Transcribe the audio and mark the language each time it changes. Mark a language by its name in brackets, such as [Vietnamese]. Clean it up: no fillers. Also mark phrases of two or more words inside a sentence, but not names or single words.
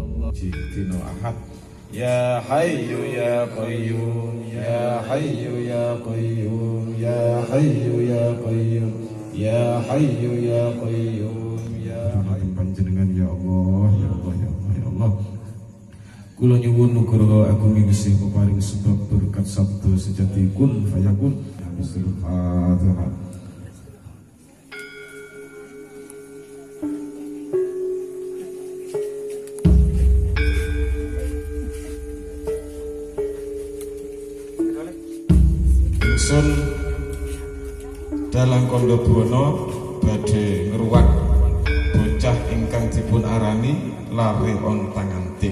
[Javanese] Dino Ahad. [Arabic] يا حي يا قيوم يا حي يا قيوم يا حي يا قيوم يا حي يا قيوم يا حي panjenengan يا الله يا الله يا الله يا الله, ya Allah, ya Allah, ya Allah. [Javanese] Kula nyuwun nugra agung Gusti peparing sebab berkat sabda sejati [Arabic] كن فيكون. [Javanese] Bismillahirrahmanirrahim. Ingsun dalang kondo bono badhe ngruwat bocah ingkang dipun arani lare ontang anting.